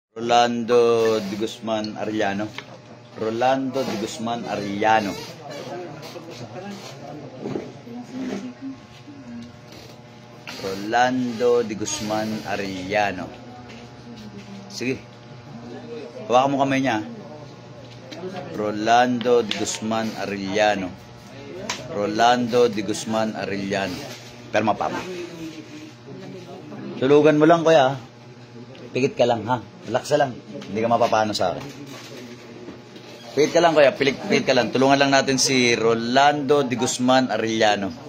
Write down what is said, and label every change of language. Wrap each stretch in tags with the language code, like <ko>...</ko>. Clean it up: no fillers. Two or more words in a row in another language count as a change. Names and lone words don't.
<tl>Rolando de Guzman Arellano. Rolando de Guzman Arellano. Rolando de Guzman Arellano. Sige. Hawakan mo kamay niya. Rolando de Guzman Arellano. Rolando de Guzman Arellano. Pero mapama. Tulugan mo lang, kuya. Pikit ka lang, ha? Relax lang. Hindi ka mapapano sa akin. Pikit ka lang, kuya. Pikit ka lang. Tulungan lang natin si Rolando de Guzman Arellano.</tl>